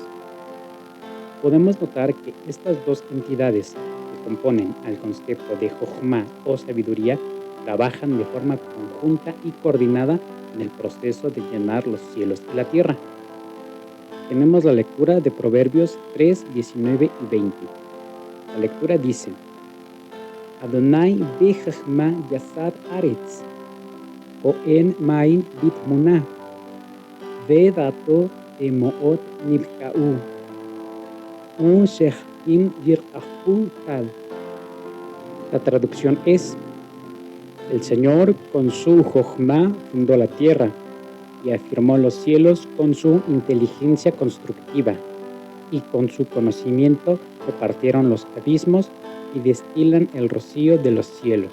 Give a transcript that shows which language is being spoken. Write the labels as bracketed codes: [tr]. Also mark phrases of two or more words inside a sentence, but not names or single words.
[es] Podemos notar que estas 2 entidades que componen al concepto de Jochma o sabiduría trabajan de forma conjunta y coordinada en el proceso de llenar los cielos y la tierra. Tenemos la lectura de Proverbios 3, 19 y 20. La lectura dice: [he] אדוני בחכמה יסר ארץ, או אן מים בתמונה, ודעתו אמות נבקעו, שחים יראהו טל. [es] La traducción es: el Señor con su Jochma fundó la tierra y afirmó los cielos con su inteligencia constructiva, y con su conocimiento se partieron los abismos y destilan el rocío de los cielos.